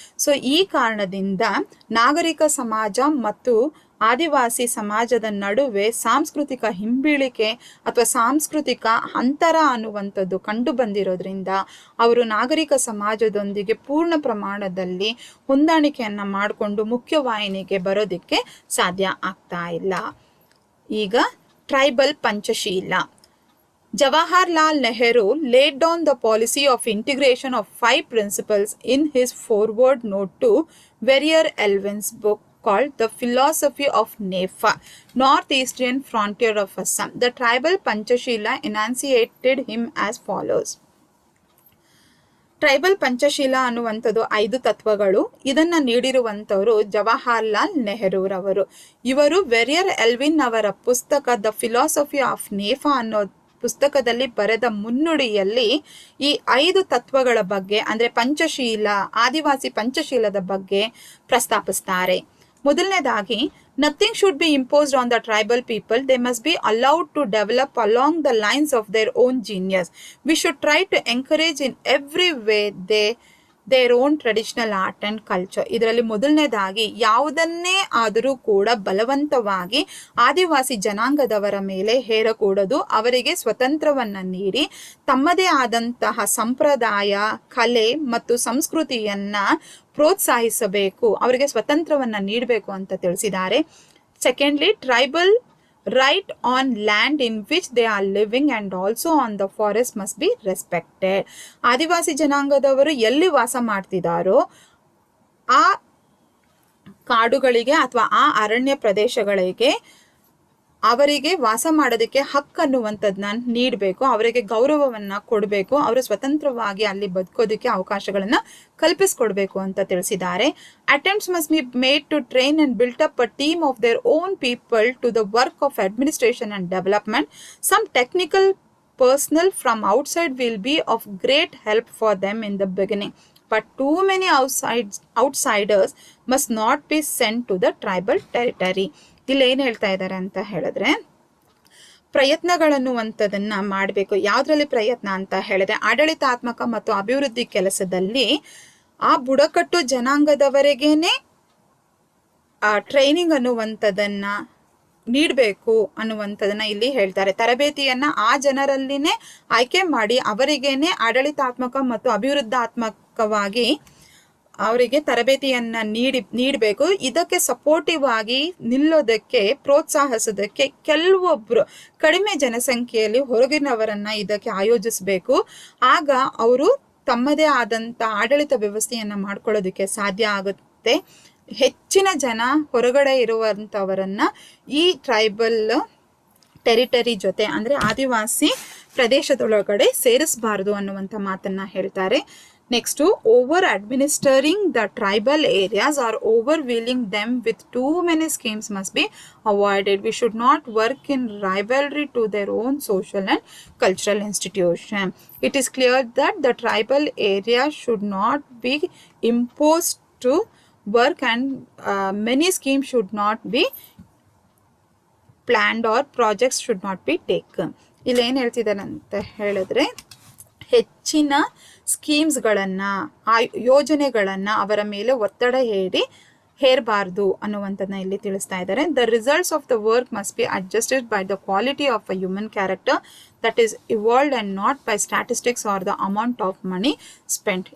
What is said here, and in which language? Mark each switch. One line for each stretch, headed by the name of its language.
Kannada: So ಈ ಕಾರಣದಿಂದ ನಾಗರಿಕ ಸಮಾಜ ಮತ್ತು ಆದಿವಾಸಿ ಸಮಾಜದ ನಡುವೆ ಸಾಂಸ್ಕೃತಿಕ ಹಿಂಬೀಳಿಕೆ ಅಥವಾ ಸಾಂಸ್ಕೃತಿಕ ಅಂತರ ಅನ್ನುವಂಥದ್ದು ಕಂಡು ಬಂದಿರೋದ್ರಿಂದ ಅವರು ನಾಗರಿಕ ಸಮಾಜದೊಂದಿಗೆ ಪೂರ್ಣ ಪ್ರಮಾಣದಲ್ಲಿ ಹೊಂದಾಣಿಕೆಯನ್ನು ಮಾಡಿಕೊಂಡು ಮುಖ್ಯವಾಹಿನಿಗೆ ಬರೋದಕ್ಕೆ ಸಾಧ್ಯ ಆಗ್ತಾ ಇಲ್ಲ. ಈಗ tribal Panchsheel.
English: Jawaharlal Nehru laid down the policy of integration of 5 principles in his foreword note to Verrier Elwin's book called The Philosophy of Nefa, Northeastern Frontier of Assam. The tribal Panchashila enunciated him as follows.
Kannada: Tribal Panchsheel ಅನ್ನುವಂಥದ್ದು 5 ತತ್ವಗಳು. ಇದನ್ನು ನೀಡಿರುವಂಥವರು ಜವಾಹರ್ಲಾಲ್ ನೆಹರೂರವರು. ಇವರು Verrier Elvin ಅವರ ಪುಸ್ತಕ the philosophy of NEFA ಅನ್ನೋ ಪುಸ್ತಕದಲ್ಲಿ ಬರೆದ ಮುನ್ನುಡಿಯಲ್ಲಿ ಈ 5 ತತ್ವಗಳ ಬಗ್ಗೆ, ಅಂದರೆ ಪಂಚಶೀಲ, ಆದಿವಾಸಿ ಪಂಚಶೀಲದ ಬಗ್ಗೆ ಪ್ರಸ್ತಾಪಿಸ್ತಾರೆ. ಮೊದಲನೇದಾಗಿ,
English: Nothing should be imposed on the tribal people. They must be allowed to develop along the lines of their own genius. We should try to encourage in every way their own traditional art and culture.
Kannada: ಇದರಲ್ಲಿ ಮೊದಲನೇದಾಗಿ, ಯಾವುದನ್ನೇ ಆದರೂ ಕೂಡ ಬಲವಂತವಾಗಿ ಆದಿವಾಸಿ ಜನಾಂಗದವರ ಮೇಲೆ ಹೇರಕೂಡದು. ಅವರಿಗೆ ಸ್ವತಂತ್ರವನ್ನು ನೀಡಿ ತಮ್ಮದೇ ಆದಂತಹ ಸಂಪ್ರದಾಯ, ಕಲೆ ಮತ್ತು ಸಂಸ್ಕೃತಿಯನ್ನು ಪ್ರೋತ್ಸಾಹಿಸಬೇಕು, ಅವರಿಗೆ ಸ್ವತಂತ್ರವನ್ನು ನೀಡಬೇಕು ಅಂತ ತಿಳಿಸಿದ್ದಾರೆ.
English: Secondly, tribal right on land in which they are living and also on the forest must be respected.
Kannada: ಆದಿವಾಸಿ ಜನಾಂಗದವರು ಎಲ್ಲಿ ವಾಸ ಮಾಡ್ತಿದ್ದಾರೋ ಆ ಕಾಡುಗಳಿಗೆ ಅಥವಾ ಆ ಅರಣ್ಯ ಪ್ರದೇಶಗಳಿಗೆ ಅವರಿಗೆ ವಾಸ ಮಾಡೋದಕ್ಕೆ ಹಕ್ಕನ್ನುವಂಥದ್ದನ್ನ ನೀಡಬೇಕು, ಅವರಿಗೆ ಗೌರವವನ್ನು ಕೊಡಬೇಕು, ಅವರು ಸ್ವತಂತ್ರವಾಗಿ ಅಲ್ಲಿ ಬದುಕೋದಕ್ಕೆ ಅವಕಾಶಗಳನ್ನು ಕಲ್ಪಿಸ್ಕೊಡ್ಬೇಕು ಅಂತ ತಿಳಿಸಿದ್ದಾರೆ.
English: Attempts must be made to train and built up a team of their own people to the work of administration and development. Some technical personnel from outside will be of great help for them in the beginning, but too many outsiders must not be sent to the tribal territory.
Kannada: ಇಲ್ಲಿ ಏನು ಹೇಳ್ತಾ ಇದ್ದಾರೆ ಅಂತ ಹೇಳಿದ್ರೆ, ಪ್ರಯತ್ನಗಳನ್ನುವಂಥದ್ದನ್ನ ಮಾಡಬೇಕು. ಯಾವುದರಲ್ಲಿ ಪ್ರಯತ್ನ ಅಂತ ಹೇಳಿದ್ರೆ, ಆಡಳಿತಾತ್ಮಕ ಮತ್ತು ಅಭಿವೃದ್ಧಿ ಕೆಲಸದಲ್ಲಿ ಆ ಬುಡಕಟ್ಟು ಜನಾಂಗದವರೆಗೇನೆ ಟ್ರೈನಿಂಗ್ ಅನ್ನುವಂಥದ್ದನ್ನ ನೀಡಬೇಕು ಅನ್ನುವಂಥದ್ದನ್ನ ಇಲ್ಲಿ ಹೇಳ್ತಾರೆ. ತರಬೇತಿಯನ್ನ ಆ ಜನರಲ್ಲಿನೇ ಆಯ್ಕೆ ಮಾಡಿ ಅವರಿಗೇನೆ ಆಡಳಿತಾತ್ಮಕ ಮತ್ತು ಅಭಿವೃದ್ಧಾತ್ಮಕವಾಗಿ ಅವರಿಗೆ ತರಬೇತಿಯನ್ನ ನೀಡಬೇಕು. ಇದಕ್ಕೆ ಸಪೋರ್ಟಿವ್ ಆಗಿ ನಿಲ್ಲೋದಕ್ಕೆ ಪ್ರೋತ್ಸಾಹಿಸೋದಕ್ಕೆ ಕೆಲವೊಬ್ರು ಕಡಿಮೆ ಜನಸಂಖ್ಯೆಯಲ್ಲಿ ಹೊರಗಿನವರನ್ನ ಇದಕ್ಕೆ ಆಯೋಜಿಸಬೇಕು. ಆಗ ಅವರು ತಮ್ಮದೇ ಆದಂತ ಆಡಳಿತ ವ್ಯವಸ್ಥೆಯನ್ನ ಮಾಡ್ಕೊಳ್ಳೋದಕ್ಕೆ ಸಾಧ್ಯ ಆಗುತ್ತೆ. ಹೆಚ್ಚಿನ ಜನ ಹೊರಗಡೆ ಇರುವಂತವರನ್ನ ಈ ಟ್ರೈಬಲ್ ಟೆರಿಟರಿ ಜೊತೆ ಅಂದ್ರೆ ಆದಿವಾಸಿ ಪ್ರದೇಶದೊಳಗಡೆ ಸೇರಿಸಬಾರದು ಅನ್ನುವಂಥ ಮಾತನ್ನ ಹೇಳ್ತಾರೆ.
English: Next, over administering the tribal areas are overwhelming them with too many schemes must be avoided. We should not work in rivalry to their own social and cultural institution. It is clear that the tribal area should not be imposed to work and many schemes should not be planned or projects should not be taken.
Kannada: ಇಲ್ಲಿ ಏನು ಹೇಳ್ತಿದ್ದಾರೆ ಅಂತ ಹೇಳಿದ್ರೆ, ಹೆಚ್ಚಿನ ಸ್ಕೀಮ್ಸ್ಗಳನ್ನು ಆ ಯೋಜನೆಗಳನ್ನು ಅವರ ಮೇಲೆ ಒತ್ತಡ ಹೇರಬಾರ್ದು ಅನ್ನುವಂಥದ್ದನ್ನ ಇಲ್ಲಿ ತಿಳಿಸ್ತಾ ಇದ್ದಾರೆ.
English: The results of the work must be adjusted by the quality of a human character that is evolved and not by statistics or the amount of money spend.